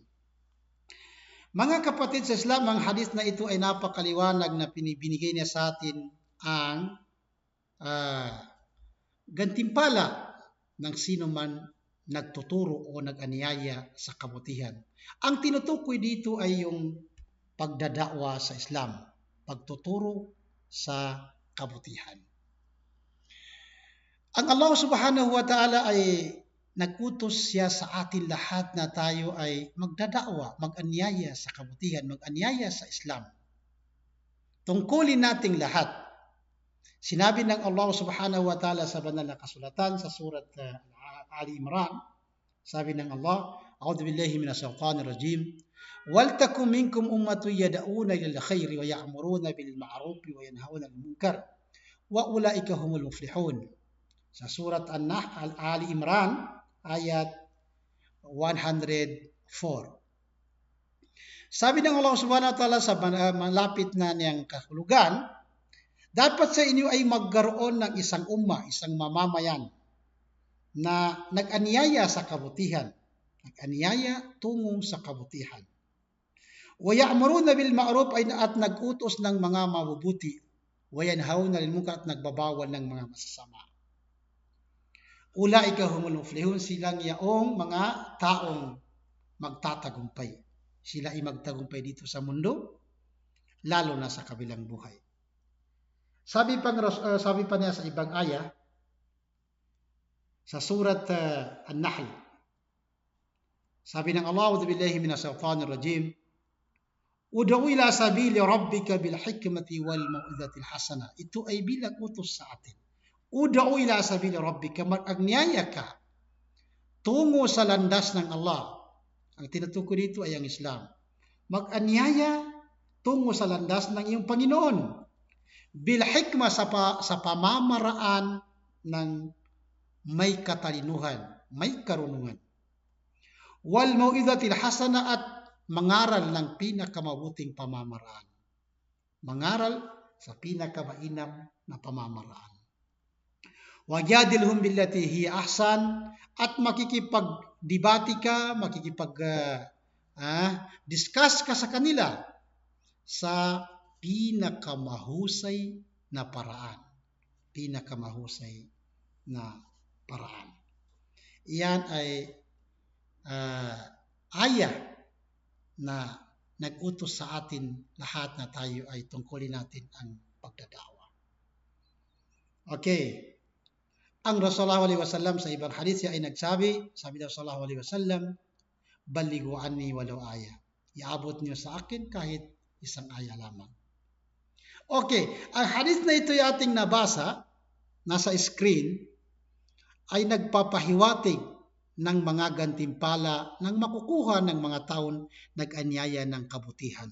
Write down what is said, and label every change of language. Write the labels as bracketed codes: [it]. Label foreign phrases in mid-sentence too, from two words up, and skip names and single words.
[tl] Mga kapatid sa Islam, ang hadith na ito ay napakaliwanag na binigay niya sa atin ang gantimpala ng sino man nagtuturo o nag-anyaya sa kabutihan. Ang tinutukoy dito ay yung pagdadakwa sa Islam, pagtuturo sa kabutihan. Ang Allah [ar] سبحانه وتعالى [tl] ay nag-utos siya sa atin lahat na tayo ay magdadakwa, mag-anyaya sa kabutihan, mag-anyaya sa Islam. Tungkulin nating lahat. Sinabi ng Allah [ar] سبحانه وتعالى [tl] sa banal na kasulatan sa surat Ali Imran, sabi ng Allah, [ar] أعوذ بالله من الشيطان الرجيم ولتكن منكم أمة يدعون إلى الخير ويأمرون بالمعروف وينهون عن المنكر وأولئك هم المفلحون. [tl] Sa surat An-Nahl Ali Imran ayat 104. Sabi ng Allah [ar] سبحانه وتعالى [tl] sa malapit na niyang kahulugan, dapat sa inyo ay magkaroon ng isang umma, isang mamamayan na nag-anyaya sa kabutihan, nag-anyaya tungo sa kabutihan. [ar] ويأمرون بالمعروف [tl] at nag-utos ng mga mabubuti, [ar] وينهون عن المنكر [tl] at nagbabawal ng mga masasama. [ar] أولئك هم المفلحون, [tl] silang yaong mga taong magtatagumpay. Sila ay magtagumpay dito sa mundo, lalo na sa kabilang buhay. Sabi pa niya sa ibang aya, sa surat An-Nahl, sabi ng Allah, [ar] أعوذ بالله من الشيطان الرجيم ادع إلى سبيل ربك بالحكمة والموعظة الحسنة. [tl] Ito ay bilang utos sa atin. [ar] ادع إلى سبيل ربك, [tl] mag-anyaya ka tungo sa landas ng Allah. Ang tinutukoy dito ay ang Islam. Mag-anyaya tungo sa landas ng iyong Panginoon. [ar] بالحكمة [tl] sa pamamaraan ng may katalinuhan, may karunungan. [ar] والموعظة الحسنة [tl] at mangaral ng pinakamabuting pamamaraan. Mangaral sa pinakamainam na pamamaraan. [ar] وجادلهم بالتي هي أحسن, [tl] at makikipagdebate ka, discuss ka sa kanila sa pinakamahusay na paraan. Pinakamahusay na paraan. Iyan ay aya na nag-utos sa atin lahat na tayo ay tungkulin natin ang pagdadakwa. Okay. Ang Rasulullah SAW sa ibang hadith ay nagsabi, sabi daw [ar] صلى الله عليه وسلم, بلغوا عني ولو آية. [tl] iabot niyo sa akin kahit isang aya lamang. Okay, ang hadith na ito yung ating nabasa, nasa screen, ay nagpapahiwatig ng mga gantimpala ng makukuha ng mga taon nag-anyaya ng kabutihan.